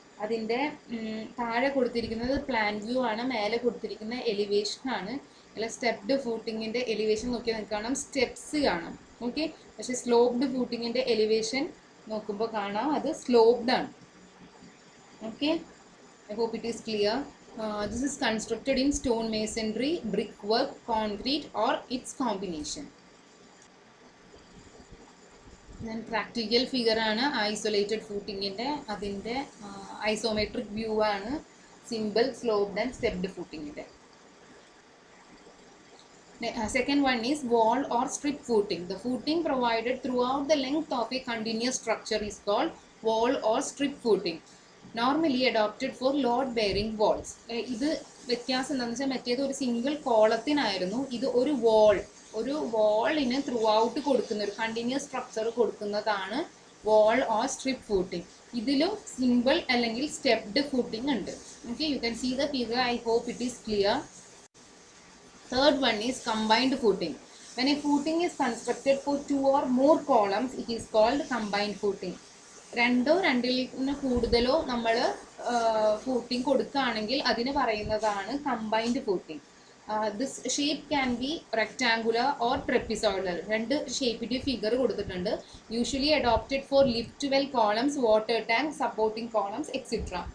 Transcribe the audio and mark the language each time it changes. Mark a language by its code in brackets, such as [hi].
[ml] അതിൻ്റെ താഴെ കൊടുത്തിരിക്കുന്നത് പ്ലാൻ വ്യൂ ആണ്, മേലെ കൊടുത്തിരിക്കുന്ന എലിവേഷൻ ആണ്. അല്ല, സ്റ്റെപ്ഡ് ഫൂട്ടിങ്ങിൻ്റെ എലിവേഷൻ നോക്കിയാൽ നിങ്ങൾക്ക് കാണാം സ്റ്റെപ്സ് കാണാം. ഓക്കെ, പക്ഷേ സ്ലോപ്ഡ് ഫൂട്ടിങ്ങിൻ്റെ എലിവേഷൻ നോക്കുമ്പോൾ കാണാം അത് സ്ലോപ്ഡ് ആണ്. [en] Okay, I hope it is clear. This is constructed in stone masonry, brickwork, concrete or its combination. Then practical figure [ml] ആണ് ഐസൊലേറ്റഡ് ഫൂട്ടിങ്ങിൻ്റെ. അതിൻ്റെ ഐസോമെട്രിക് വ്യൂ ആണ് simple, sloped and stepped ഫൂട്ടിങ്ങിൻ്റെ. [en] Second one is wall or strip footing. The footing provided throughout the length of a continuous structure is called wall or strip footing. Normally adopted for load bearing walls. [ml] ഇത് വ്യത്യാസം എന്താണെന്ന് വെച്ചാൽ മറ്റേത് ഒരു single കോളത്തിനായിരുന്നു, ഇത് ഒരു വാളിന് through out കൊടുക്കുന്ന ഒരു കണ്ടിന്യൂസ് സ്ട്രക്ചർ കൊടുക്കുന്നതാണ് വാൾ ഓർ സ്ട്രിപ്പ് ഫൂട്ടിംഗ്. ഇതിലും സിമ്പിൾ അല്ലെങ്കിൽ സ്റ്റെപ്ഡ് ഫൂട്ടിംഗ് ഉണ്ട്. [en] Okay, you can see the figure. I hope it is clear. Third one is combined footing. When a footing is constructed for 2 or more columns, it is called combined footing. [ml] രണ്ടിൽ കൂടുതലോ നമ്മൾ footing കൊടുക്കുകയാണെങ്കിൽ അതിന് പറയുന്നതാണ് combined footing. [en] This shape can be rectangular or trapezoidal. [ml] രണ്ട് ഷേപ്പിൻ്റെ figure കൊടുത്തിട്ടുണ്ട്. [en] Usually adopted for lift well columns, water tank, supporting columns et cetera.